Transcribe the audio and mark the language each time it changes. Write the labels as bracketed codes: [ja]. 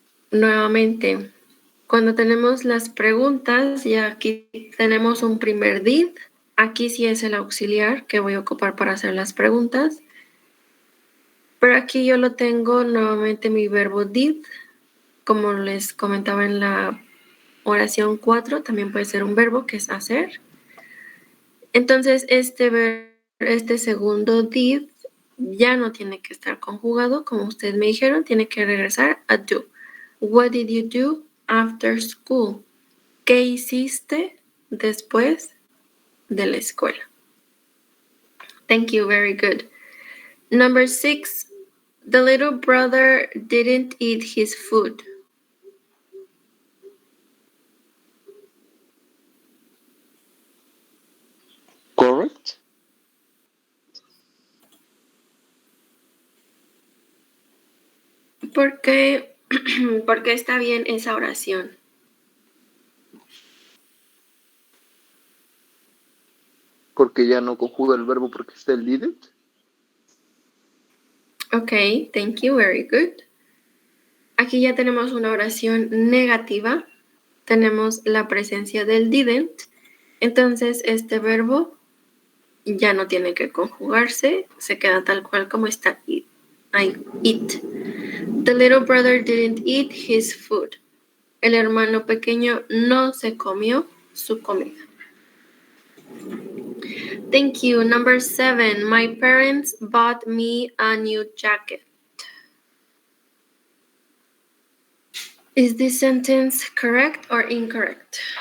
[es] Nuevamente, cuando tenemos las preguntas, y aquí tenemos un primer did, aquí sí es el auxiliar que voy a ocupar para hacer las preguntas, pero aquí yo lo tengo nuevamente mi verbo did, como les comentaba en la oración 4, también puede ser un verbo que es hacer. Entonces, este segundo did ya no tiene que estar conjugado, como ustedes me dijeron, tiene que regresar a do. [en] What did you do after school? [es] ¿Qué hiciste después de la escuela? [en] Thank you, very good. Number 6, the little brother didn't eat his food. Correct. [es] ¿Por qué está bien esa oración? Porque ya no conjuga el verbo porque está el didn't. [en] Ok, thank you, very good. [es] Aquí ya tenemos una oración negativa. Tenemos la presencia del didn't. Entonces, este verbo ya no tiene que conjugarse. Se queda tal cual como está eat. [en] The little brother didn't eat his food. [es] El hermano pequeño no se comió su comida. [en] Thank you. Number 7, my parents bought me a new jacket. Is this sentence correct or incorrect?